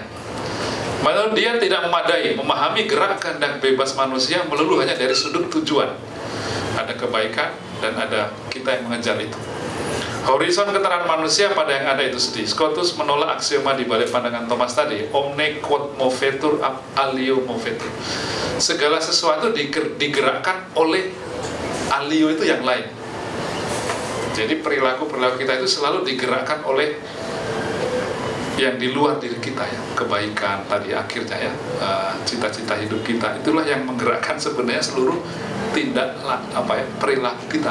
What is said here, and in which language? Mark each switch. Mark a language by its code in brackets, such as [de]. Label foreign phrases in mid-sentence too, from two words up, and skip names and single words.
[id] Menurut dia tidak memadai memahami gerak kehendak bebas manusia melulu hanya dari sudut tujuan. Ada kebaikan dan ada kita yang mengejar itu. Horizon keterangan manusia pada yang ada itu sendiri. Scotus menolak aksioma di balik pandangan Thomas tadi, [la] omne quod movetur ab alio movetur. [id] Segala sesuatu digerakkan oleh alio itu yang lain. Jadi perilaku-perilaku kita itu selalu digerakkan oleh yang di luar diri kita ya, kebaikan tadi akhirnya ya, cita-cita hidup kita, itulah yang menggerakkan sebenarnya seluruh tindak perilaku kita.